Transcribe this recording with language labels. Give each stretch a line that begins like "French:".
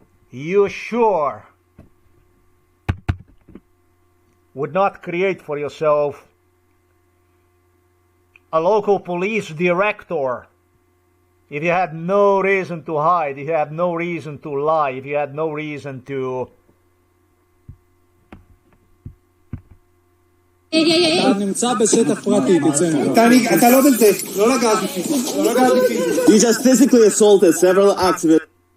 English: You sure would not create for yourself a local police director if you had no reason to hide, if you had no reason to lie, if you had no reason to...
Hebrew: אתה נמצא בשטח פרטי, תצא ממנו. אתה לא בזה, לא לגעת בי. לא לגעת בי.
English: You just physically assaulted several activists.